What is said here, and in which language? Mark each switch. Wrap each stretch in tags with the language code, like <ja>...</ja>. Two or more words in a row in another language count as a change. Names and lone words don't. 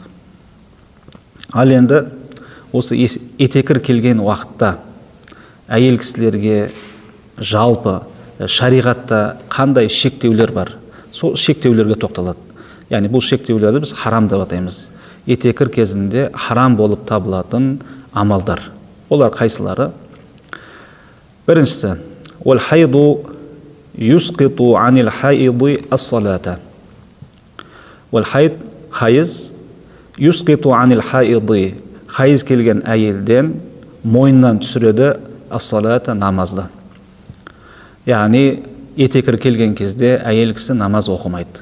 <kk>Ал енді осы етекір келген уақытта әйел кісілерге жалпы шариғатта қандай шектеулер бар? Сол шектеулерге тоқталады. Яғни бұл шектеулерді біз харам деп атаймыз. Етекір кезінде харам болып табылатын амалдар. Олар қайсылары? Біріншісі,</kk> <ar>والحيض يسقط عن الحائض الصلاة. والحيض,</ar> <kk>хайыз,</kk> <ar>يسقط عن الحائض,</ar> <kk>хайыз келген әйелден мойнынан түсіреді ас-салата, намазды. Яғни етекір келген кезде әйел кісі намаз оқымайды.</kk>